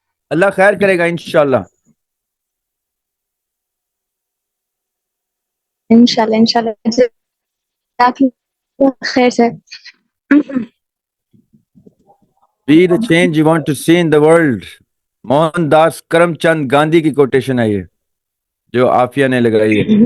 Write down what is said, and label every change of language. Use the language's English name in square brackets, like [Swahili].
[Hindi] अल्लाह खैर करेगा इंशाल्लाह। इंशाल्लाह इंशाल्लाह जज़ाकल्लाह खैर sir. [English] Be the change you want to see in the world. [Hindi] Mohandas Karamchand Gandhi की कोटेशन है ये, जो आफिया ने लगाई है।